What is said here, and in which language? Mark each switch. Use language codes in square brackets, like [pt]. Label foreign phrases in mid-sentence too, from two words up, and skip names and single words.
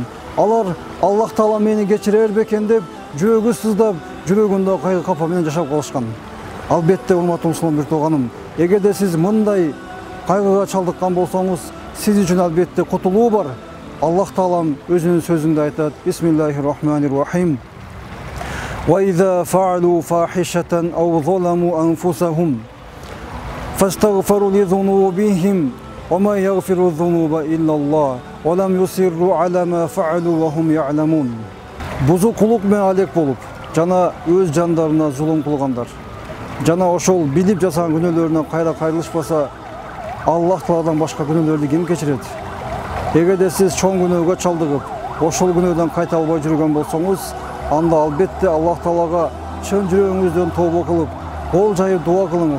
[ky] Алар Аллах Таала мени кечирер бекен деп, жүрөгү сыздап, жүрөгүндө кайгы капа менен жашап калышкан. Албетте, урматтуу мусулман бир тууганым, эгерде сиз мындай кайгыга чалдыккан болсоңуз, сиз үчүн албетте кутулуу бар. Аллах Таалам өзүнүн сөзүндө айтат: [ar] بسم الله الرحمن الرحيم. وَإِذَا فَعَلُوا فَاحِشَةً أَوْ ظَلَمُوا أَنفُسَهُمْ فَاسْتَغْفَرُوا لِذُنُوبِهِمْ وَمَا يَغْفِرُ الذُّنُوبَ إِلَّا اللَّهُ وَلَمْ يُصِرُّوا عَلَى مَا فَعَلُوا وَهُمْ يَعْلَمُونَ. [ky] Бузукулук менен алек болуп, жана өз жандарына зулум кылгандар, жана ошол билип жасаган күнөөлөрүнөн кайра кайрылышпаса, Аллах Тааладан башка күнөөлөрдү ким кечирет? Эгерде сиз чоң күнөөгө чалдыгып, ошол күнөөдөн кайта албай жүргөн болсоңуз, анда албетте Аллах Таалага чын жүрөгүңүздөн тобо кылып, кол жайып дуа кылыңыз.